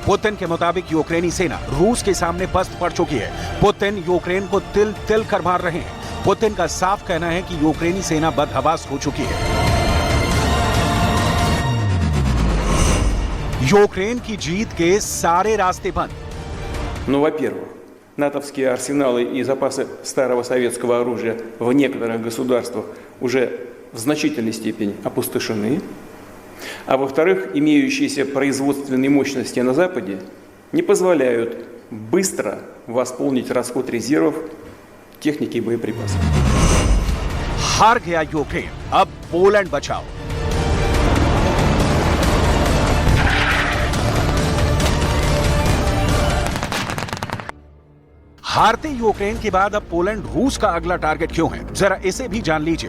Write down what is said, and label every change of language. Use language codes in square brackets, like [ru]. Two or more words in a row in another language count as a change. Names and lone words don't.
[hi] पुतिन के मुताबिक यूक्रेनी सेना रूस के सामने पस्त पड़ चुकी है। पुतिन यूक्रेन को तिल तिल कर मार रहे हैं। पुतिन का साफ कहना है कि यूक्रेनी सेना बदहवास हो चुकी है। यूक्रेन की जीत के सारे रास्ते बंद। [ru] Ну, во-первых, натовские арсеналы и запасы старого советского оружия в некоторых государствах уже в значительной степени опустошены. А во-вторых, имеющиеся производственные мощности на Западе не позволяют быстро восполнить расход резервов техники и боеприпасов. [hi] हार गया यूक्रेन, अब पोलैंड बचाओ। हारते यूक्रेन के बाद अब पोलैंड रूस का अगला टारगेट क्यों है, जरा इसे भी जान लीजिए।